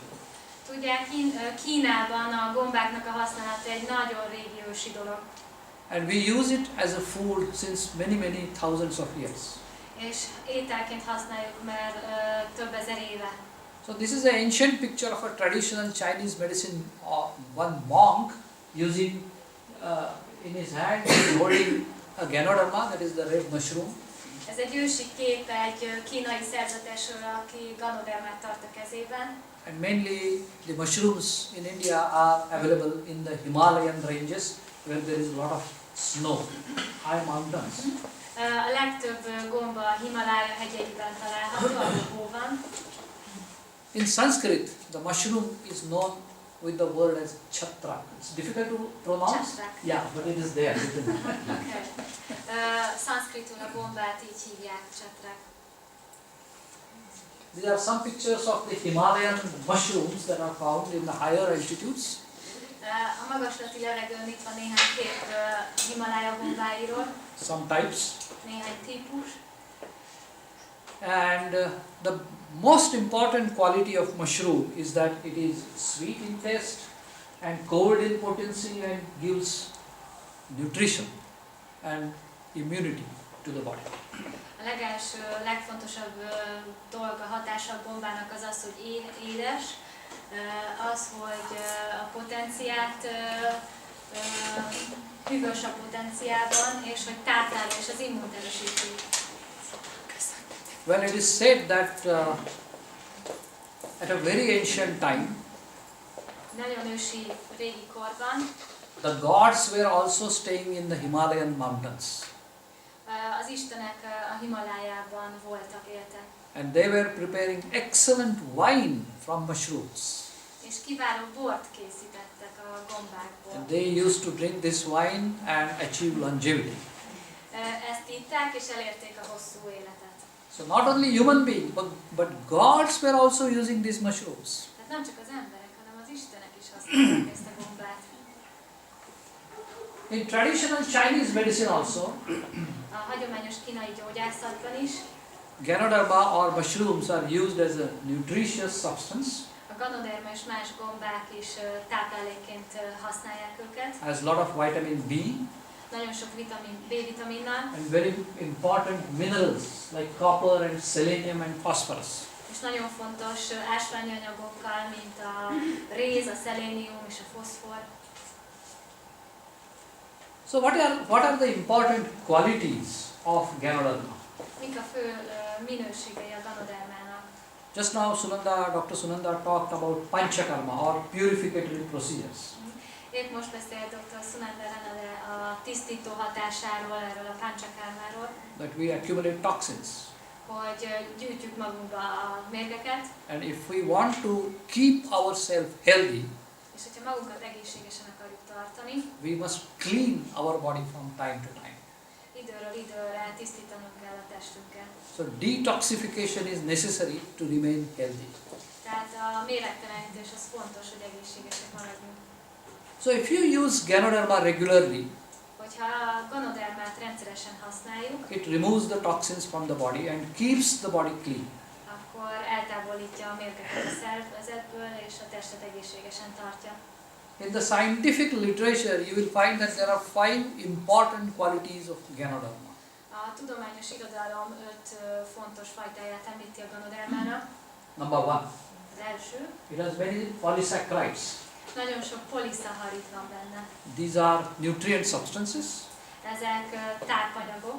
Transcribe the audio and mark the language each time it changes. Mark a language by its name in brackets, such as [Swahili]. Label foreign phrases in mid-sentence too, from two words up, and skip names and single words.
[Hungarian] Tudják, Kínában a gombáknak a használata egy nagyon régi ősi dolog. [English] And we use it as a food since many thousands of years. [Hungarian] És ételként használjuk már több ezer éve. [English] So this is an ancient picture of a traditional Chinese medicine. One monk using in his hand, he is holding a Ganoderma, that is the red mushroom. [Hungarian] Ez egy ősi kép egy kínai szerzetesről, aki Ganodermát tart a kezében. [English] And mainly the mushrooms in India are available in the Himalayan ranges where there is a lot of snow, high mountains. [Hungarian] A legtöbb gomba a Himalája hegyeiben található, ahol hó van. [English] In Sanskrit, the mushroom is known with the word as chhatrak. It's difficult to pronounce. Chhatrak. Yeah, but it is there. Okay. [Hungarian] Szanszkritul a gombát így hívják, csatrák. [English] These are some pictures of the Himalayan mushrooms that are found in the higher altitudes. [Hungarian] A magaslati levegőn itt van néhány kép Himalája gombáiról, [English] Some types. [Hungarian] néhány típus. [English] And the most important quality of mushroom is that it is sweet in taste and cold in potency and gives nutrition and immunity to the body. [Hungarian] A legelső, legfontosabb dolga, hatása a gombának az az, hogy édes, az, hogy a potenciát, hűvös a potenciában, és hogy táplálja, és az immunt erősíti. [English] Well, it is said that at a very ancient time, [Hungarian] Nagyon ősi, régi korban [English] the gods were also staying in the Himalayan mountains. [Hungarian] az istenek a Himalájában voltak, éltek. [English] And they were preparing excellent wine from mushrooms. [Hungarian] És kiváló bort készítettek a gombákból. [English] And they used to drink this wine and achieve longevity. [Hungarian] Ezt itták és elérték a hosszú életet. [English] So not only human beings, but gods were also using these mushrooms. [Hungarian] Tehát nem csak az emberek, hanem az istenek is használták ezt a gombát. [English] In traditional Chinese medicine also, [Hungarian] A hagyományos kínai gyógyászatban is [English] Ganoderma or mushrooms are used as a nutritious substance, [Hungarian] a Ganoderma és más gombák is táplálékként használják őket. [English] has a lot of vitamin B [Hungarian] Nagyon sok B-vitaminnal, [English] and very important minerals like copper and selenium and phosphorus. [Hungarian] és nagyon fontos ásványi anyagokkal, mint a réz, a szelénium és a foszfor. [English] So what are the important qualities of Ganoderma? [Hungarian] Mik a fő minőségei a Ganodermának? [English] Just now Dr. Sunanda talked about panchakarma or purificatory procedures. [Hungarian] Épp most beszélt dr. Sunanda Ranade a tisztító hatásáról, erről a panchakarmáról, [English] That we accumulate toxins. [Hungarian] hogy gyűjtjük magunkba a mérgeket, [English] And if we want to keep ourselves healthy, [Hungarian] és hogyha magunkat egészségesen akarjuk tartani, [English] we must clean our body from time to time. [Hungarian] időről időre tisztítanunk kell a testünket. [English] So detoxification is necessary to remain healthy. [Hungarian] Tehát a méregtelenítés az fontos, hogy egészségesek maradjunk. [English] So if you use Ganoderma regularly, [Hungarian] Hogyha a Ganodermát rendszeresen használjuk, [English] it removes the toxins from the body and keeps the body clean. [Hungarian] akkor eltávolítja a mérgeket a szervezetből, és a testet egészségesen tartja. [English] In the scientific literature, you will find that there are 5 important qualities of Ganoderma. [Hungarian] A tudományos irodalom 5 fontos fajtáját említi a Ganodermának. [English] Number 1, [Hungarian] Az első, [English] it has many polysaccharides. [Hungarian] nagyon sok poliszaharid van benne. [English] These are nutrient substances [Hungarian] Ezek tápanyagok,